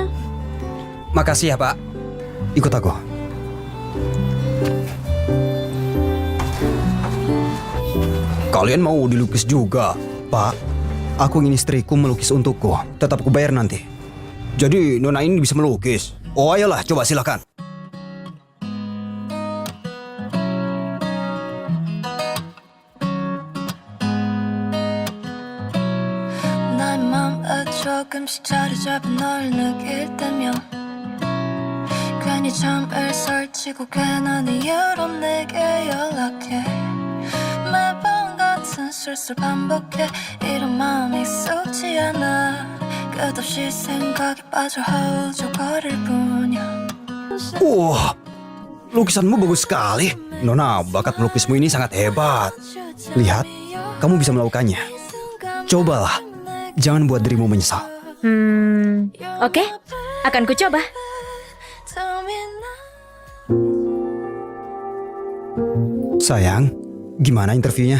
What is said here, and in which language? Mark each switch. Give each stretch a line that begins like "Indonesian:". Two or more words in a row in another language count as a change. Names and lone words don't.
Indonesian: Makasih ya, Pak. Ikut aku. Kalian mau dilukis juga? Pak, aku ingin istriku melukis untukku. Tetap kubayar nanti. Jadi Nona ini bisa melukis. Oh ayolah, coba silakan.
Korean: 나의 맘에 조금씩 자리 잡은 널 느낄 때면 괜히 잠을 설치고 괜한 이유로 내게 연락해 매번 같은 실수를 반복해 이런 마음이 익숙지 않아 끝없이 생각에 빠져 허우적거릴 뿐이야
Indonesian: Wah, lukisanmu bagus sekali. Nona, bakat melukismu ini sangat hebat. Lihat, kamu bisa melakukannya. Cobalah, jangan buat dirimu menyesal. Oke, akan ku coba. Sayang, gimana interviewnya?